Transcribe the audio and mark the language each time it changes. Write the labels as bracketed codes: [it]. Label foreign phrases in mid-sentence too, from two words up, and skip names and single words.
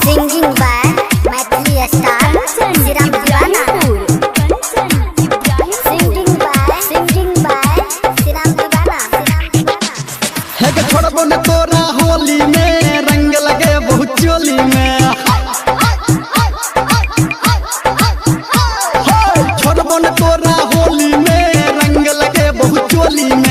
[en] Singing by Maithili star Siram Divana. Singing by Siram Divana. [bho] है के छोड़बो न तोरा होली में रंग लगे बहुत चोली में। छोड़बो न तोरा होली में रंग लगे बहुत चोली में।